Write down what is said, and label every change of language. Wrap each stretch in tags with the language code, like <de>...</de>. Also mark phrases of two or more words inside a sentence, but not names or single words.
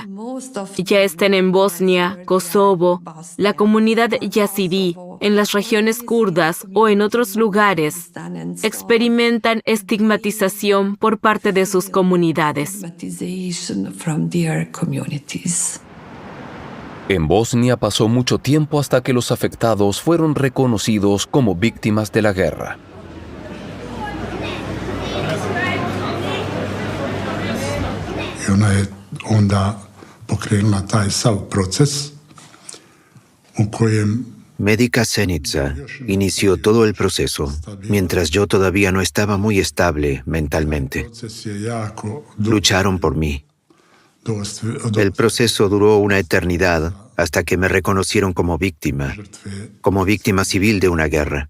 <es>Ya estén en Bosnia, Kosovo, la comunidad yazidí, en las regiones kurdas o en otros lugares, experimentan estigmatización por parte de sus comunidades. En Bosnia pasó mucho tiempo hasta que los afectados fueron reconocidos como víctimas de la guerra.</es> <bs>I ona je onda pokrenula taj sav proces u kojem</bs> <es>Medica Zenica inició todo el proceso, mientras yo todavía no estaba muy estable mentalmente. Lucharon por mí. El proceso duró una eternidad hasta que me reconocieron como víctima civil de una guerra.</es>